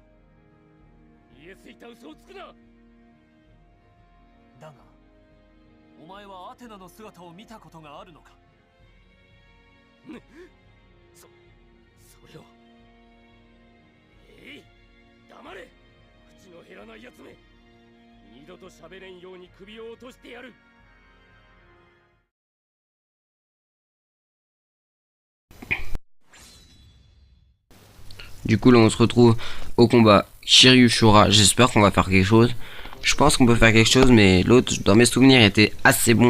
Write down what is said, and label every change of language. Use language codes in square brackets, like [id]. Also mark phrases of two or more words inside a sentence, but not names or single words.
[ja] 言えすいた嘘をつくな。だがお前はアテナの姿を見たことがあるのか。それは。黙れ、口の減らないやつめ。二度と喋れんように首を落としてやる。 [fr] Du coup là on se retrouve au combat Shiryu Shura. J'espère qu'on va faire quelque chose. Je pense qu'on peut faire quelque chose, mais l'autre dans mes souvenirs était assez bon.